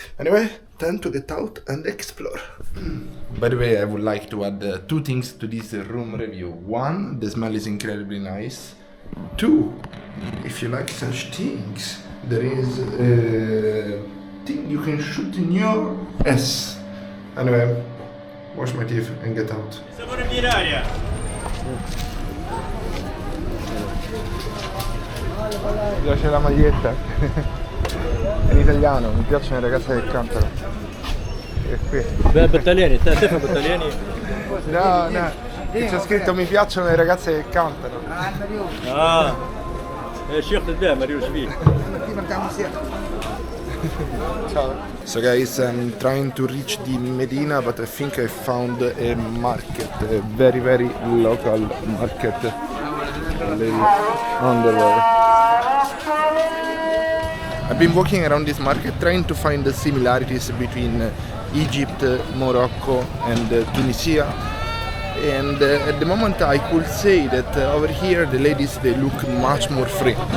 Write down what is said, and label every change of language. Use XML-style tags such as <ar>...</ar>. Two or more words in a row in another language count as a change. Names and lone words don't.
<en>Anyway, time to get out and explore. By the way, I would like to add 2 things to this room review. 1, the smell is incredibly nice. 2, if you like such things, there is a thing you can shoot in your ass. Anyway, wash my teeth and get out.</en> <it>Mi piace la maglietta. In italiano, mi piacciono le ragazze che cantano. E qui. Beh, Battagliani, te fai Battagliani? No, no, c'è scritto mi piacciono le ragazze che cantano.</it> <ar>Ah, الشيخ تبع مريوش فيه.</ar> <en>Ciao. So guys, I'm trying to reach the Medina, but I think I found a market, a very very local market. Lady underwear. I've been walking around this market trying to find the similarities between Egypt, Morocco and Tunisia, and at the moment I could say that over here the ladies, they look much more free.</en>